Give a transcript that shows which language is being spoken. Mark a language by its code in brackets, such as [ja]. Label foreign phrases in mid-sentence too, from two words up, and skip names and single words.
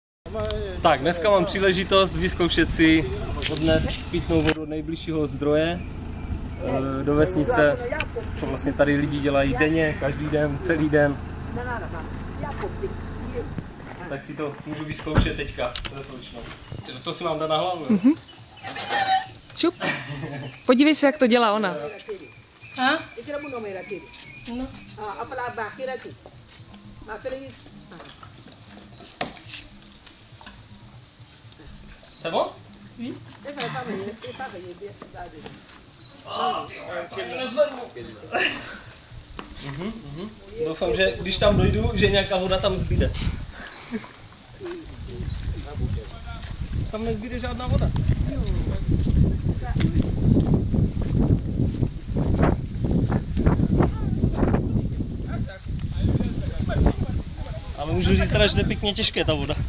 [cs] Tak, dneska mám příležitost vyzkoušet si odnést pitnou vodu od nejbližšího zdroje do vesnice, co vlastně tady lidi dělají denně, každý den, celý den. Tak si to můžu vyzkoušet teďka. To si mám dát na hlavu. Šup. Podívej se, jak to dělá ona. Hah? No. [fr] C'est bon? Oui. [cs] Doufám, že když tam dojdu, že nějaká voda tam zbyde. Tam nezbyde žádná voda. Ale můžu říct teda, že to je pěkně těžké ta voda.